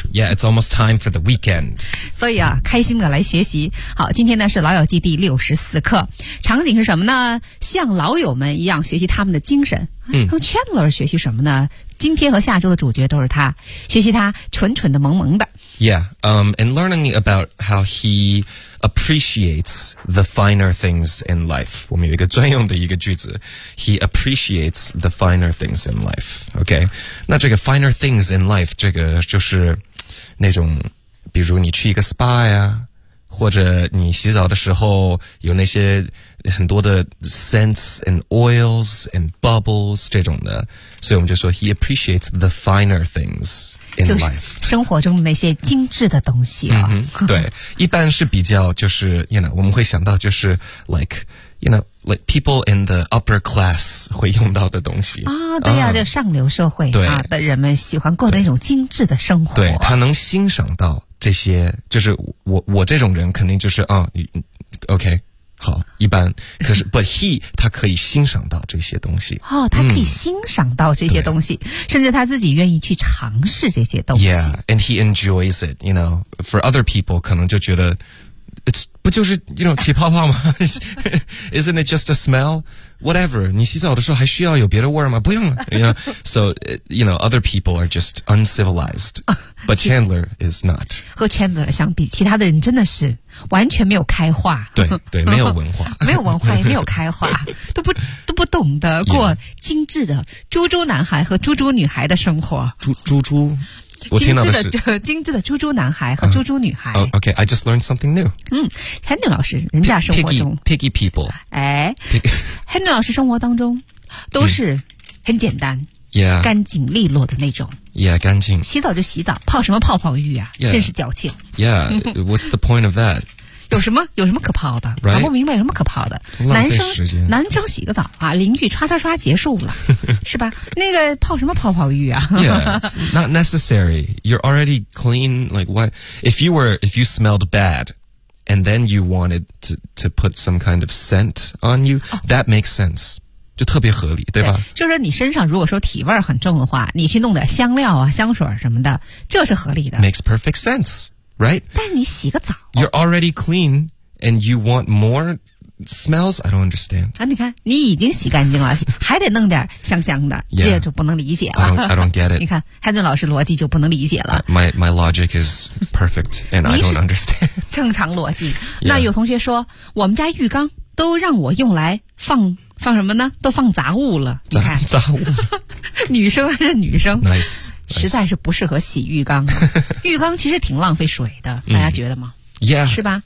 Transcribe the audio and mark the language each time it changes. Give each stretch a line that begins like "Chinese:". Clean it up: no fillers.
English: Yeah， it's almost time for the weekend。
Chinese: 所以啊，开心的来学习。好，今天呢是老友记第64课，场景是什么呢？像老友们一样学习他们的精神。从 Chandler 学习什么呢？今天和下周的主角都是他，学习他蠢蠢的萌萌的。
English: Yeah, and learning about how he appreciates the finer things in life.
Chinese: 我们有一个专用的一个句子 ，
English: He appreciates the finer things in life.
Chinese: Okay, 那这个 finer things in life 这个就是那种，比如你去一个 spa 呀，或者你洗澡的时候有那些很多的
English: scents and oils and bubbles
Chinese: 这种的，所以我们就说
English: he appreciates the finer things in life，
Chinese: 就是生活中的那些精致的东西啊。嗯、对，一般是比较就是 you know 我们会想到就是 like you know
English: like people in the upper class
Chinese: 会用到的东西啊、哦，对呀、啊，就上流社会啊的人们喜欢过的那种精致的生活，对他能欣赏到。这些就是我这种人肯定就是啊、OK 好一般，可是but he 他可以欣赏到这些东西哦，他可以欣赏到这些东西、嗯、甚至他自己愿意去尝试这些东西。
English: Yeah, and he enjoys it, you know, for other people
Chinese: 可能就觉得
English: it's,
Chinese: 不就是
English: you know
Chinese: 起泡泡吗？
English: Isn't it just a smell? Whatever,
Chinese: 你洗澡的时候还需要有别的味吗？不用了
English: you know? So, you know, other people are just uncivilized But Chandler is not.
Chinese: 和 Chandler 相比，其他的人真的是完全没有开化。对对，没有文化，没有文化，也没有开化，都不懂得过精致的猪猪男孩和猪猪女孩的生活。猪猪，我听到的是精致的猪猪男孩和猪猪女孩。
English: OK, I just learned something new.
Chinese: 嗯 ，Henry 老师，人家生活中
English: piggy people.
Chinese: 哎 ，Henry 老师生活当中都是很简单。 Yeah. 干净利落的那种。 Yeah, 干净。洗澡就洗澡，泡什么泡泡浴啊？ Yeah. 真是矫情。
English: Yeah, what's the point of that?
Chinese: 有什么可泡的？搞、
English: right?
Chinese: 不明白什么可泡的。男生洗个澡啊，淋浴刷刷刷结束了，是吧？那个泡什么泡泡浴啊？
English: Yeah, it's not necessary. You're already clean. Like what? If you smelled bad. And then you wanted to put some kind of scent on you,、oh. that makes sense.
Chinese: 就特别合理，对吧？就是你身上如果说体味很重的话，你去弄点香料啊、香水什么的，这是合理的。
English: Makes perfect sense, right?
Chinese: 但你洗个澡。
English: You're already clean, and you want more smells? I don't understand.
Chinese: 啊，你看，你已经洗干净了，还得弄点香香的，这就不能理解了。
English: I don't get it.
Chinese: 你看，汉俊老师逻辑就不能理解了。
English: My logic is perfect, and I don't understand.
Chinese: 正常逻辑。那有同学说，我们家浴缸都让我用来放什么呢？都放杂物了。杂你看杂物，女生还是女生
English: nice,
Chinese: 实在是不适合洗浴缸、啊。浴缸其实挺浪费水的，大家觉得吗？ Yeah. 是吧